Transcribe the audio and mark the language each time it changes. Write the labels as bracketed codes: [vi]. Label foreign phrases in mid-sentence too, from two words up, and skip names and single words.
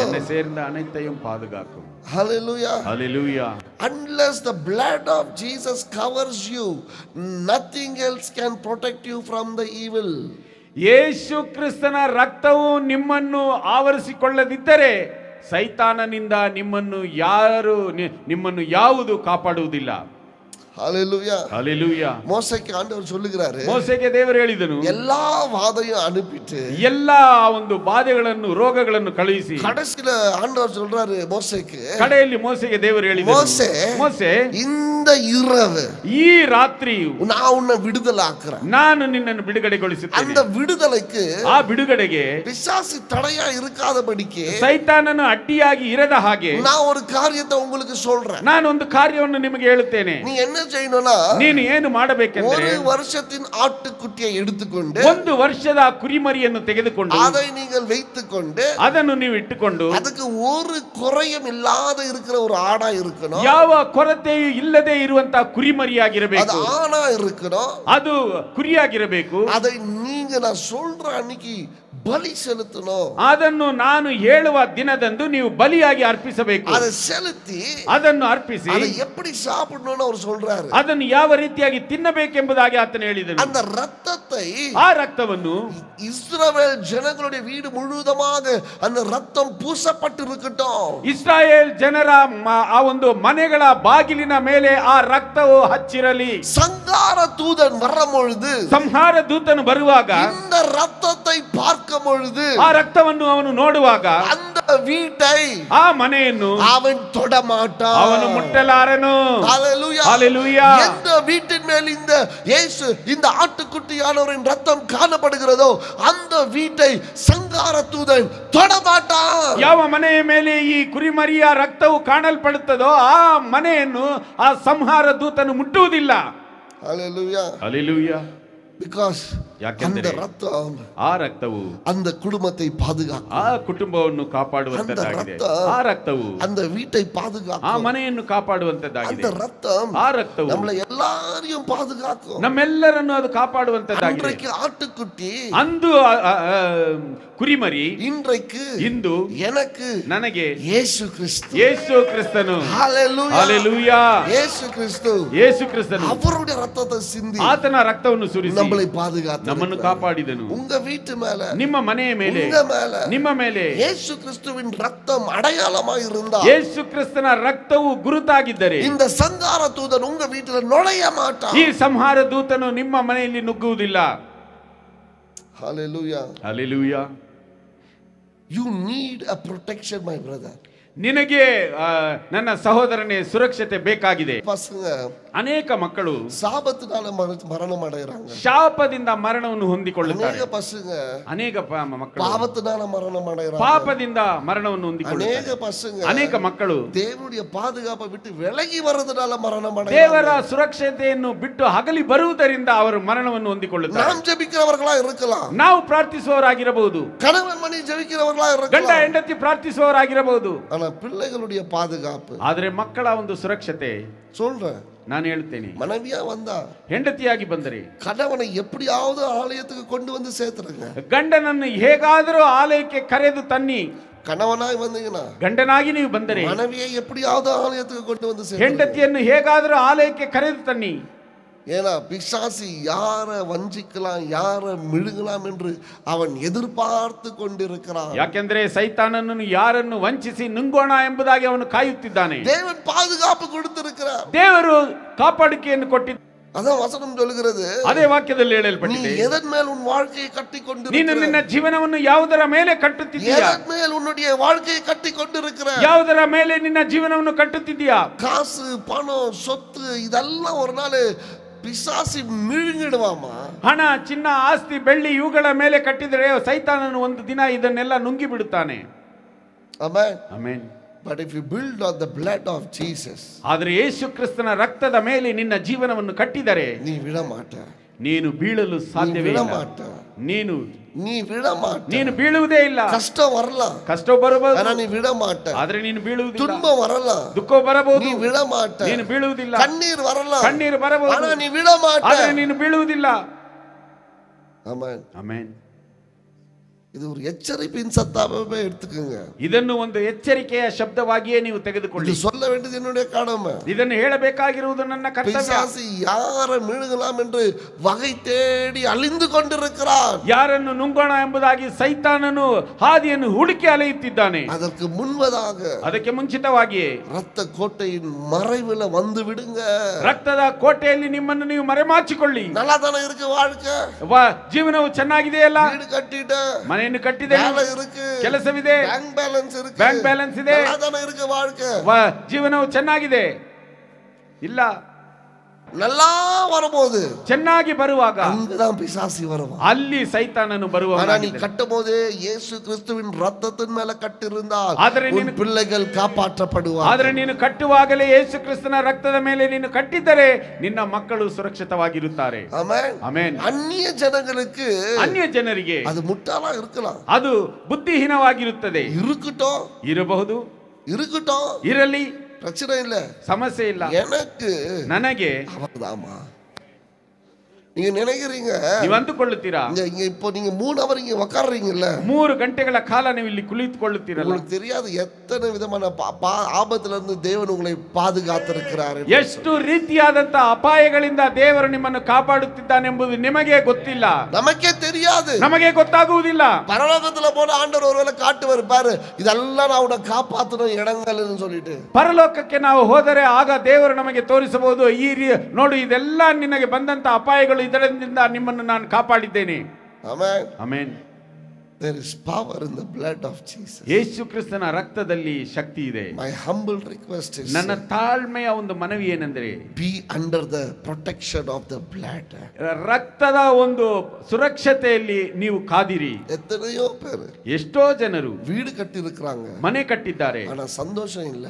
[ta] என்னை சேர்ந்த அனைத்தையும் பாதுகாக்கும். Hallelujah. Hallelujah. [en] Unless the blood of Jesus covers you, nothing else can protect you from the evil. [kn] ಯೇಸು ಕ್ರಿಸ್ತನ ರಕ್ತವು ನಿಮ್ಮನ್ನು ಆವರಿಸಿಕೊಳ್ಳದಿದ್ದರೆ ಸೈತಾನನಿಂದ ನಿಮ್ಮನ್ನು ಯಾವುದು ಕಾಪಾಡುವುದಿಲ್ಲ. Hallelujah. Hallelujah. [ta] மோசேக்கு ஆண்டவர் சொல்லுகிறாரு, [kn] ಮೋಸೆಗೆ ದೇವರು ಹೇಳಿದನು, [ta] எல்லா வாதையும் அனுப்பிட்டு [kn] ಎಲ್ಲ ಒಂದು ಬಾಧೆಗಳನ್ನು, ರೋಗಗಳನ್ನು ಕಳುಹಿಸಿ, [ta] கடைசில ஆண்டவர் சொல்றாரு மோசேக்கு, [kn] ಕಡೆಯಲ್ಲಿ ಮೋಸೆಗೆ ದೇವರು ಹೇಳಿದನು, [ta] மோசே, [kn] ಮೋಸೆ, [ta] இந்த இரவு [kn] ಈ ರಾತ್ರಿಯು [ta] நான் உன்னை விடுதலாக்குறேன். [kn] ನಾನು ನಿನ್ನನ್ನು ಬಿಡುಗಡೆಗೊಳಿಸುತ್ತೇನೆ. [ta] அந்த விடுதலைக்கு [kn] ಆ ಬಿಡುಗಡೆಗೆ [ta] பிசாசு தடையா இருக்காதபடிக்கு [kn] ಸೈತಾನನು ಅಡ್ಡಿಯಾಗಿ ಇರದ ಹಾಗೆ [ta] நான் ஒரு காரியத்தை உங்களுக்கு சொல்றேன். [kn] ನಾನು ಒಂದು ಕಾರ್ಯವನ್ನು ನಿಮಗೆ ಹೇಳುತ್ತೇನೆ. [ta] நீ என்ன செய்யணும்னா, [kn] ನೀನು ಏನು ಮಾಡಬೇಕೆಂದರೆ [ta] ஒரு வருஷத்தின் ஆட்டுக்குட்டியை எடுத்துக்கொண்டு, [kn] ಒಂದು ವರ್ಷದ ಕುರಿಮರಿಯನ್ನು ತೆಗೆದುಕೊಂಡು [ta] அதை நீங்கள் வைத்துக்கொண்டு, [kn] ಅದನ್ನು ನೀವು ಇಟ್ಟುಕೊಂಡು, [ta] அதுக்கு ஒரு குறையும் இல்லாத இருக்கிற ஒரு ஆடா இருக்கணும், [kn] ಯಾವ ಕೊರತೆಯೂ ಇಲ್ಲದೆ ಇರುವಂತಹ [ta] அது [kn] ಕುರಿಮರಿಯಾಗಿರಬೇಕು, [ta] ஆணா இருக்கணும். [kn] ಅದು ಕುರಿಯಾಗಿರಬೇಕು. [ta] அதை நீங்க நான் சொல்ற அன்னைக்கு பலி செலுத்தணும். [kn] ಅದನ್ನು ನಾನು ಹೇಳುವ ದಿನದಂದು ನೀವು ಬಲಿಯಾಗಿ ಅರ್ಪಿಸಬೇಕು. [ta] அதை செலுத்தி [kn] ಅದನ್ನು ಅರ್ಪಿಸಿ [ta] அதை எப்படி சாப்பிடணும்னு அவர் சொல்றாரு. [kn] ಅದನ್ನು ಯಾವ ರೀತಿಯಾಗಿ ತಿನ್ನಬೇಕೆಂಬುದಾಗಿ ಆತನು ಹೇಳಿದನು. [ta] அந்த ரத்தத்தை [kn] ಆ ರಕ್ತವನ್ನು [ta] இஸ்ரவேல் ஜனங்களுடைய வீடு முழுவதுமாக அந்த ரத்தம் பூசப்பட்டு இருக்கட்டும். [kn] ಇಸ್ರಾಯೇಲ್ ಜನರ ಆ ಒಂದು ಮನೆಗಳ ಬಾಗಿಲಿನ ಮೇಲೆ ಆ ರಕ್ತವು ಹಚ್ಚಿರಲಿ. [ta] சங்கார தூதன் வரும் பொழுது, [kn] ಸಂಹಾರ ದೂತನು ಬರುವಾಗ [ta] இந்த ரத்தத்தை பார்க்கும் பொழுது, [kn] ಆ ರಕ್ತವನ್ನು ಅವನು ನೋಡುವಾಗ [ta] அந்த வீட்டை [kn] ಆ ಮನೆಯನ್ನು [ta] அவன் தொடமாட்டான். [kn] ಅವನು ಮುಟ್ಟಲಾರನು. [ta] ஹalleluya. ஹalleluya. எந்த வீட்டின் மேல் இந்த இயேசு இந்த ஆட்டுக்குட்டியானவரின் ரத்தம் காணப்படுகிறதோ அந்த வீட்டை சங்கார தூதன் தொடமாட்டான். [kn] ಯಾವ ಮನೆಯ ಮೇಲೆ ಈ ಕುರಿಮರಿಯ ರಕ್ತವು ಕಾಣಲ್ಪಡುತ್ತದೋ ಆ ಮನೆಯನ್ನು ಆ ಸಂಹಾರ ದೂತನು ಮುಟ್ಟುವುದಿಲ್ಲ. [ta] ஹalleluya. [kn] ಹalleluya. Because ಯಾಕೆಂದರೆ [ta] அந்த ரத்தம் [kn] ಆ ರಕ್ತವು [ta] அந்த குடும்பத்தை பாதுகாக்கும். [kn] ಆ ಕುಟುಂಬವನ್ನು ಕಾಪಾಡುವಂತದ್ದಾಗಿದೆ. ಆ ರಕ್ತವು [ta] அந்த வீட்டை [kn] ಆ [ta] பாதுகாக்கும். [kn] ಮನೆಯನ್ನು ಕಾಪಾಡುವಂತದ್ದಾಗಿದೆ. [ta] அந்த ரத்தம் [kn] ಆ ರಕ್ತವು [ta] நம்மளை எல்லாரையும் பாதுகாக்கும். [kn] ನಮ್ಮೆಲ್ಲರನ್ನು ಅದು ಕಾಪಾಡುವಂತದ್ದಾಗಿದೆ. [ta] இன்றைக்கு ஆட்டுக்குட்டி, [kn] ಅಂದು ಕುರಿಮರಿ [ta] இன்றைக்கு [kn] ಇಂದು [ta] எனக்கு [kn] ನನಗೆ [ta] இயேசு கிறிஸ்து. [kn] ಯೇಸು ಕ್ರಿಸ್ತನು. [ta] ஹalleluya. [kn] ಹalleluya. [ta] இயேசு கிறிஸ்து [kn] ಯೇಸು ಕ್ರಿಸ್ತನು [ta] அவருடைய ரத்தத்தை சிந்தி [kn] ಆತನ ರಕ್ತವನ್ನು ಸುರಿಸಿ [ta] நம்மளை பாதுகாத்து [kn] ನಮ್ಮನ್ನು ಕಾಪಾಡಿದನು. [ta] உங்க வீட்டு மேல, [kn] ನಿಮ್ಮ ಮನೆಯ ಮೇಲೆ, [ta] உங்க மேல [kn] ನಿಮ್ಮ ಮೇಲೆ [ta] இயேசு கிறிஸ்துவின் ரத்தம் அடையாளமாய் இருந்தா, [kn] ಯೇಸು ಕ್ರಿಸ್ತನ ರಕ್ತವು ಗುರುತಾಗಿದ್ದರೆ [ta] இந்த சங்கார தூதன் உங்க வீட்டுல நுழைய மாட்டான். [kn] ಈ ಸಂಹಾರ ದೂತನು ನಿಮ್ಮ ಮನೆಯಲ್ಲಿ ನುಗ್ಗುವುದಿಲ್ಲ. [ta] ஹalleluya. [kn] ಹalleluya. [en] You need a protection, my brother. [kn] ನಿನಗೆ ನನ್ನ ಸಹೋದರನೇ ಸುರಕ್ಷತೆ ಬೇಕಾಗಿದೆ. [ta] பசங்க [kn] ಅನೇಕ ಮಕ್ಕಳು [ta] சாபத்தினால மரணம் அடையறாங்க. [kn] ಶಾಪದಿಂದ ಮರಣವನ್ನು ಹೊಂದಿಕೊಳ್ಳುತ್ತಾರೆ. [ta] அநேக பசங்க [kn] ಅನೇಕ ಮಕ್ಕಳು [ta] பாவத்தினால மரணம் அடையறாங்க. [kn] ಪಾಪದಿಂದ ಮರಣವನ್ನು ಹೊಂದಿಕೊಳ್ಳುತ್ತಾರೆ. [ta] அநேக பசங்க [kn] ಅನೇಕ ಮಕ್ಕಳು [ta] தேவனுடைய பாதுகாப்பை விட்டு விலகி வரதுனால மரணம் அடையறாங்க. [kn] ದೇವರ ಸುರಕ್ಷತೆಯನ್ನು ಬಿಟ್ಟು ಹಗಲಿ ಬರುವುದರಿಂದ ಅವರು ಮರಣವನ್ನು ಹೊಂದಿಕೊಳ್ಳುತ್ತಾರೆ. [ta] நாம் ஜெபிக்கிறவர்களா இருக்கலாம். [kn] ನಾವು ಪ್ರಾರ್ಥಿಸುವವರಾಗಿರಬಹುದು. [ta] கணவன் மனைவி ஜெபிக்கிறவர்களா [kn] ಗಂಡ [ta] இருக்கலாம். [kn] ಹೆಂಡತಿ ಪ್ರಾರ್ಥಿಸುವವರಾಗಿರಬಹುದು. [ta] ஆனா பிள்ளைகளுடைய பாதுகாப்பு, [kn] ಆದರೆ ಮಕ್ಕಳ ಒಂದು ಸುರಕ್ಷತೆ [ta] சொல்றேன், [kn] ನಾನು ಹೇಳ್ತೇನೆ, [ta] மனைவியா வந்தா [kn] ಹೆಂಡತಿಯಾಗಿ ಬಂದರೆ [ta] கணவனை எப்படியாவது ஆலயத்துக்கு கொண்டு வந்து சேர்த்துருங்க. [kn] ಗಂಡನನ್ನು ಹೇಗಾದರೂ ಆಲಯಕ್ಕೆ ಕರೆದು ತನ್ನಿ. [ta] கணவனாய் வந்தீங்கன்னா [kn] ಗಂಡನಾಗಿ ನೀವು ಬಂದರೆ [ta] மனைவியை எப்படியாவது ஆலயத்துக்கு கொண்டு வந்து சேர்த்துருங்க. [kn] ಹೆಂಡತಿಯನ್ನು ಹೇಗಾದರೂ ಆಲಯಕ್ಕೆ ಕರೆದು ತನ್ನಿ. [ta] ஏன்னா பிசாசி யாரை வஞ்சிக்கலாம், யாரை மிழுகலாம் என்று அவன் எதிர்பார்த்து கொண்டிருக்கிறான். [kn] ಯಾಕೆಂದ್ರೆ ಸೈತಾನನನ್ನು ಯಾರನ್ನು ವಂಚಿಸಿ ನುಂಗೋಣ ಎಂಬುದಾಗಿ ಅವನು ಕಾಯುತ್ತಿದ್ದಾನೆ. [ta] தேவன் பாதுகாப்பு கொடுத்திருக்கிறார். [kn] ದೇವರು ಕಾಪಾಡಿಕೆಯನ್ನು ಕೊಟ್ಟಿದ್ದ. [ta] அதான் வசனம் சொல்கிறது, [kn] ಅದೇ ವಾಕ್ಯದಲ್ಲಿ [ta] நீ [kn] ಹೇಳಲ್ಪಟ್ಟಿದೆ, [ta] எதன் மேல் உன் வாழ்க்கையை கட்டி [kn] ನೀನು [ta] கொண்டிருக்கிறாய், [kn] ನಿನ್ನ ಜೀವನವನ್ನು ಯಾವುದರ ಮೇಲೆ ಕಟ್ಟುತ್ತಿದ್ದೀಯಾ, [ta] எதன் மேல் உன்னுடைய வாழ்க்கையை கட்டி கொண்டிருக்கிறாய். [kn] ಯಾವುದರ ಮೇಲೆ ನಿನ್ನ ಜೀವನವನ್ನು ಕಟ್ಟುತ್ತಿದ್ದೀಯಾ. [ta] காசு, பணம், சொத்து இதெல்லாம் ஒரு நாள் பிசாசி மிழுங்கிடுவாமா. [kn] ಹಣ, ಚಿನ್ನ, ಆಸ್ತಿ, ಬೆಳ್ಳಿ ಇವುಗಳ ಮೇಲೆ ಕಟ್ಟಿದರೆ ಸೈತಾನನು ಒಂದು ದಿನ ಇದನ್ನೆಲ್ಲ ನುಂಗಿ ಬಿಡುತ್ತಾನೆ. Amen. ಆಮೆನ್. [en] But if you build on the blood of Jesus, [kn] ಆದರೆ ಯೇಸು ಕ್ರಿಸ್ತನ ರಕ್ತದ ಮೇಲೆ ನಿನ್ನ ಜೀವನವನ್ನು ಕಟ್ಟಿದರೆ [ta] நீ விட மாட்ட. [kn] ನೀನು ಬೀಳಲು ಸಾಧ್ಯವೇ [ta] விட [kn] ಇಲ್ಲ. [ta] மாட்ட. [kn] ನೀನು [ta] விட மாட்ட. [kn] ನೀನು ಬೀಳುವುದೇ ಇಲ್ಲ. [ta] கஷ்டம் வரலாம், [kn] ಕಷ್ಟ ಬರಬಹುದು, [ta] ஆனா நீ விட மாட்ட. [kn] ಆದ್ರೆ ನೀನು ಬೀಳುವುದಿಲ್ಲ. [ta] துன்பம் வரலாம், [kn] ದುಃಖ ಬರಬಹುದು, [ta] நீ விட மாட்ட. [kn] ನೀನು ಬೀಳುವುದಿಲ್ಲ. [ta] கண்ணீர் வரலாம், [kn] ಕಣ್ಣೀರು ಬರಬಹುದು, [ta] ஆனா நீ விட மாட்ட. [kn] ಆದ್ರೆ ನೀನು ಬೀಳುವುದಿಲ್ಲ. Amen. ಆಮೆನ್. [ta] இது ஒரு எச்சரிப்பின் சத்தாவே எடுத்துக்கோங்க. [kn] ಇದನ್ನು ಒಂದು ಎಚ್ಚರಿಕೆಯ ಶಬ್ದವಾಗಿಯೇ ನೀವು ತೆಗೆದುಕೊಳ್ಳಿ. [ta] இது சொல்ல வேண்டியது என்னுடைய கடமை. [kn] ಇದನ್ನು ಹೇಳಬೇಕಾಗಿರುವುದು ನನ್ನ ಕರ್ತವ್ಯ. [ta] பிசாசு யாரை மிழுகலாம் என்று வகை தேடி அழிந்து கொண்டிருக்கிறார். [kn] ಯಾರನ್ನು ನುಂಗೋಣ ಎಂಬುದಾಗಿ ಸೈತಾನನು ಹಾದಿಯನ್ನು ಹುಡುಕಿ ಅಲೆಯುತ್ತಿದ್ದಾನೆ. [ta] அதற்கு முன்பதாக [kn] ಅದಕ್ಕೆ ಮುಂಚಿತವಾಗಿಯೇ [ta] ரத்த கோட்டையின் மறைவில் வந்து விடுங்க. [kn] ರಕ್ತದ ಕೋಟೆಯಲ್ಲಿ ನಿಮ್ಮನ್ನು ನೀವು ಮರೆಮಾಚಿಕೊಳ್ಳಿ. [ta] நல்லா தானே இருக்கு வாழ்க்கை, [kn] ಜೀವನವು ಚೆನ್ನಾಗಿದೆಯಲ್ಲ, [ta] வீடு கட்டிட்ட, [kn] ಮನೆಯನ್ನು ಕಟ್ಟಿದೆ, [ta] வேலை இருக்கு, [kn] ಕೆಲಸವಿದೆ, [en] bank balance [ta] இருக்கு, [en] bank balance [kn] ಇದೆ, [ta] நல்லா தானே இருக்கு வாழ்க்கை. [kn] ಜೀವನವು ಚೆನ್ನಾಗಿದೆ. ಇಲ್ಲ, [ta] நல்லா வரும்போது [kn] ಚೆನ್ನಾಗಿ ಬರುವಾಗ [ta] அங்கதான் பிசாசி வருவான். [kn] ಅಲ್ಲಿ ಸೈತಾನನು ಬರುವ. [ta] ஆனா நீ கட்டும் போதே இயேசு கிறிஸ்துவின் ரத்தத்தின் மேல கட்டிருந்தால் [kn] ಆದರೆ [ta] உன் பிள்ளைகள் காப்பாற்றப்படுவார்கள். [kn] ಆದರೆ ನೀನು ಕಟ್ಟುವಾಗಲೇ ಯೇಸು ಕ್ರಿಸ್ತನ ರಕ್ತದ ಮೇಲೆ ನೀನು ಕಟ್ಟಿದ್ದರೆ ನಿನ್ನ ಮಕ್ಕಳು ಸುರಕ್ಷಿತವಾಗಿರುತ್ತಾರೆ. [ta] ஆமென். [kn] ಆಮೆನ್. [ta] அந்நிய ஜனங்களுக்கு [kn] ಅನ್ಯ ಜನರಿಗೆ [ta] அது முட்டாளா இருக்கலாம், [kn] ಅದು ಬುದ್ಧಿಹೀನವಾಗಿರುತ್ತದೆ. [ta] இருக்கட்டும், [kn] ಇರಬಹುದು, [ta] இருக்கட்டும், [kn] ಇರಲಿ, [ta] பிரச்சனை இல்ல. [kn] ಸಮಸ್ಯೆ ಇಲ್ಲ. [ta] எனக்கு [kn] ನನಗೆ [ta] அவர்தாமா. நீங்க நினைக்கிறீங்க [kn] ನೀವು ಅಂದುಕೊಳ್ಳುತ್ತೀರಾ [ta] இங்க இப்போ நீங்க 3 அவர் இங்க உட்கார்றீங்கல்ல, [kn] 3 ಗಂಟೆಗಳ ಕಾಲ ನೀವು ಇಲ್ಲಿ ಕುಳಿತುಕೊಳ್ಳುತ್ತೀರಲ್ಲ, [ta] உங்களுக்கு தெரியாது எத்தனை விதமான ஆபத்துல இருந்து தேவன் உங்களை பாதுகாத்திருக்கிறார். [kn] ಎಷ್ಟು ರೀತಿಯಾದಂತ ಅಪಾಯಗಳಿಂದ ದೇವರು ನಿಮ್ಮನ್ನು ಕಾಪಾಡುತ್ತಿದ್ದಾನೆಂಬುದು ನಿಮಗೆ ಗೊತ್ತಿಲ್ಲ, [ta] நமக்கே தெரியாது. [kn] ನಮಗೆ ಗೊತ್ತಾಗುವುದಿಲ್ಲ. [ta] பரலோகத்துல போன ஆண்டவர் ஒருவேளை காட்டுவார், பாரு இதெல்லாம் நான் உன்னை காப்பாத்தணும் இடங்கள்னு சொல்லிட்டு. [kn] ಪರಲೋಕಕ್ಕೆ ನಾವು ಹೋದರೆ ಆಗ ದೇವರು ನಮಗೆ ತೋರಿಸಬಹುದು, ನೋಡು ಇದೆಲ್ಲ ನಿನಗೆ ಬಂದಂತ ಅಪಾಯಗಳು, ಇದರಿಂದ ನಿಮ್ಮನ್ನು ನಾನು ಕಾಪಾಡಿದ್ದೇನೆ. Amen. ಆಮೆನ್. [en] There is power in the blood of Jesus. [kn] ಯೇಸು ಕ್ರಿಸ್ತನ ರಕ್ತದಲ್ಲಿ ಶಕ್ತಿ ಇದೆ. [en] My humble request is, [kn] ನನ್ನ ತಾಳ್ಮೆಯ ಒಂದು ಮನವಿ ಏನೆಂದರೆ, [en] be under the protection of the blood. [kn] ರಕ್ತದ ಒಂದು ಸುರಕ್ಷತೆಯಲ್ಲಿ ನೀವು ಕಾದಿರಿ. [ta] எத்தனையோ பேர் [kn] ಎಷ್ಟೋ ಜನರು [ta] வீடு கட்டி இருக்கிறாங்க, [kn] ಮನೆ ಕಟ್ಟಿದ್ದಾರೆ, [ta] ஆனா சந்தோஷம் இல்ல.